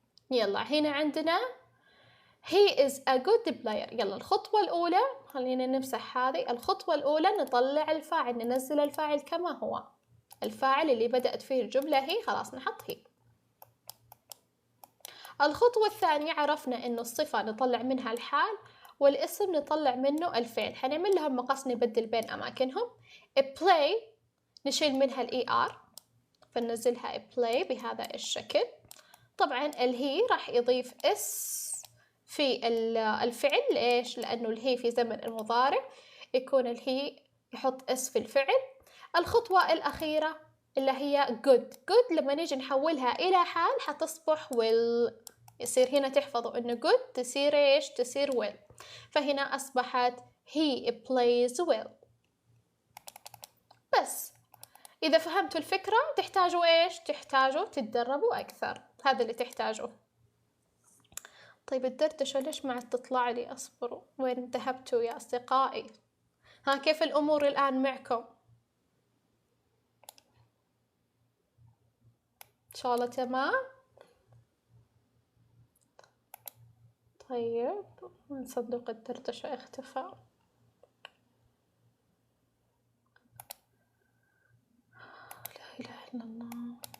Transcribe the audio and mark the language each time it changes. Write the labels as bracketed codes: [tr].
[ar] يلا هنا عندنا [en] he is a good player. [ar] يلا الخطوة الأولى خلينا نمسح هذه. الخطوة الأولى نطلع الفاعل، ننزل الفاعل كما هو. الفاعل اللي بدأت فيه الجملة هي، خلاص نحط هي. الخطوة الثانية عرفنا إنه الصفة نطلع منها الحال والاسم نطلع منه الفعل. حنعمل لهم مقص نبدل بين أماكنهم. play نشيل منها ال er فننزلها play بهذا الشكل. طبعا الهي راح يضيف اس في الفعل. ليش؟ لأنه الهي في زمن المضارع يكون الهي يحط اس في الفعل. الخطوة الأخيرة اللي هي good لما نيجي نحولها إلى حال حتصبح will. يصير هنا تحفظوا إنه good تصير إيش؟ تصير will. فهنا أصبحت [en] he plays well. [ar] بس إذا فهمتوا الفكرة تحتاجوا إيش؟ تحتاجوا تتدربوا أكثر. هذا اللي تحتاجوه. طيب الدردشة ليش ما عاد تطلع لي؟ أصبروا، وين ذهبتوا يا أصدقائي؟ ها كيف الأمور الآن معكم؟ إن شاء الله تمام؟ طيب وين صندوق الدردشة اختفى؟ لا إله إلا الله.